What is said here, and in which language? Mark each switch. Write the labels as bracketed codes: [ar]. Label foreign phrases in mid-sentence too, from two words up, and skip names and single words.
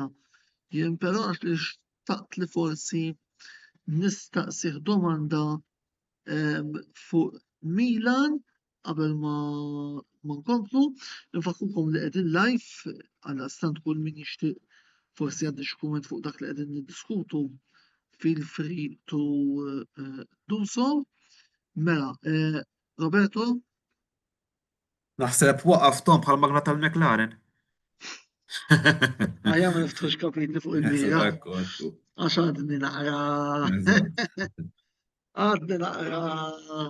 [mt] Jien però għax li xtaqt li forsi nistaqsih domanda fuq Milan qabel ma nkomplu. Nfakkurkom li qegħdin live għal stant kull min jixtieq forsi għandi xi kumment fuq dak li qegħdin niddiskutu [en] feel free to do so. [mt] Mela, Roberto? Naħseb waqaf Tom bħal magna tal-McLaren. Għajja ma niftħux kapitli fuq il-bira. Ekku, ekku. Għax għadni naqra. Eżatt. Għadni naqra.